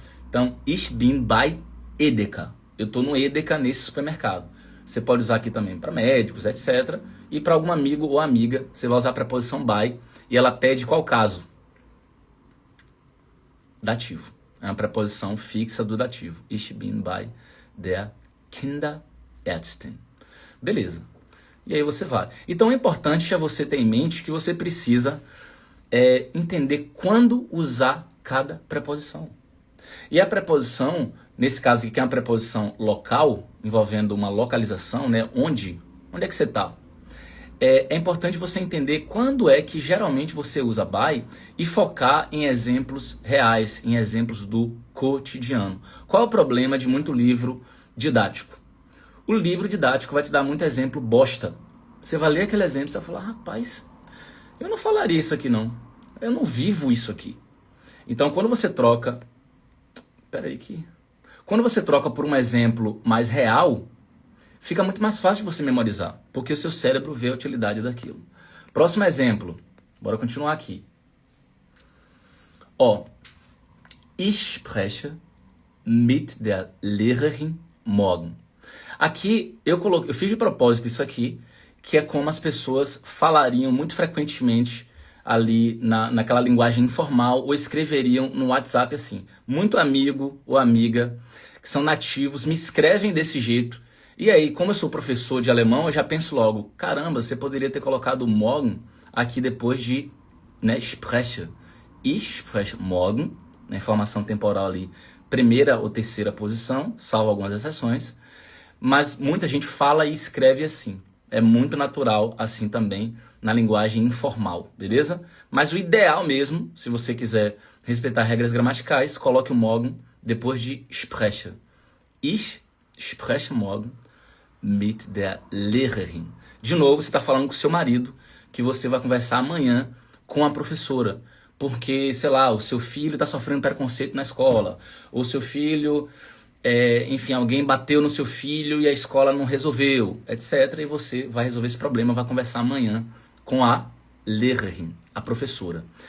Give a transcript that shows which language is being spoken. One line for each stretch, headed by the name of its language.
Portuguese: Então,
German: ich bin bei Edeka.
Portuguese: Eu estou no Edeka nesse supermercado. Você pode usar aqui também para médicos, etc. E para algum amigo ou amiga, você vai usar a preposição by. E ela pede qual caso? Dativo. É uma preposição fixa do dativo.
German: Ich bin bei der Kinderärztin.
Portuguese: Beleza. E aí você vai. Então é importante é você ter em mente que você precisa entender quando usar cada preposição. E a preposição, nesse caso aqui, que é uma preposição local, envolvendo uma localização, né? Onde é que você está? É importante você entender quando é que geralmente você usa by e focar em exemplos reais, em exemplos do cotidiano. Qual é o problema de muito livro didático? O livro didático vai te dar muito exemplo bosta. Você vai ler aquele exemplo e você vai falar, rapaz, eu não falaria isso aqui não. Eu não vivo isso aqui. Então, quando você troca... Quando você troca por um exemplo mais real, fica muito mais fácil de você memorizar, porque o seu cérebro vê a utilidade daquilo. Próximo exemplo. Bora continuar aqui.
German: Ich spreche mit der Lehrerin morgen.
Portuguese: Aqui eu fiz de propósito isso aqui, que é como as pessoas falariam muito frequentemente ali naquela linguagem informal ou escreveriam no WhatsApp assim. Muito amigo ou amiga que são nativos me escrevem desse jeito. E aí, como eu sou professor de alemão, eu já penso logo, caramba, você poderia ter colocado morgen aqui depois de spreche.
German: Ich spreche morgen,
Portuguese: na informação temporal ali, primeira ou terceira posição, salvo algumas exceções. Mas muita gente fala e escreve assim. É muito natural assim também na linguagem informal, beleza? Mas o ideal mesmo, se você quiser respeitar regras gramaticais, coloque o morgen depois de spreche.
German: Ich spreche morgen mit der Lehrerin.
Portuguese: De novo, você está falando com seu marido que você vai conversar amanhã com a professora. Porque, sei lá, o seu filho está sofrendo preconceito na escola. Ou seu filho... enfim, alguém bateu no seu filho e a escola não resolveu, etc. E você vai resolver esse problema, vai conversar amanhã com a Lehrerin, a professora.